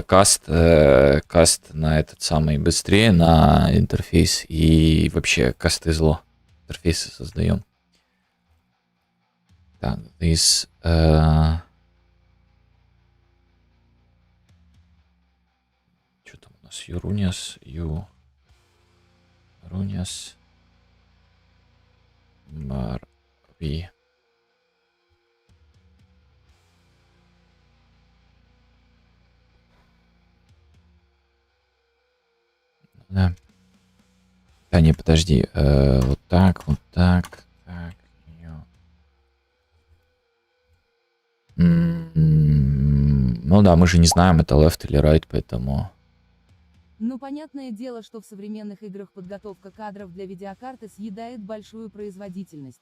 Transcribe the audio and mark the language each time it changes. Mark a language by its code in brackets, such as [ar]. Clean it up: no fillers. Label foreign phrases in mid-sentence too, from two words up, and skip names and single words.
[ru] Каст на этот самый быстрее, на интерфейс. И вообще касты зло. Интерфейсы создаем. Так, из... Что там у нас? Юруниас. Юруниас. Барви. Да. Да не, подожди. Вот так. Так. Ну да, мы же не знаем, это left или right, поэтому... Ну, понятное дело, что в современных играх подготовка кадров для видеокарты съедает большую производительность.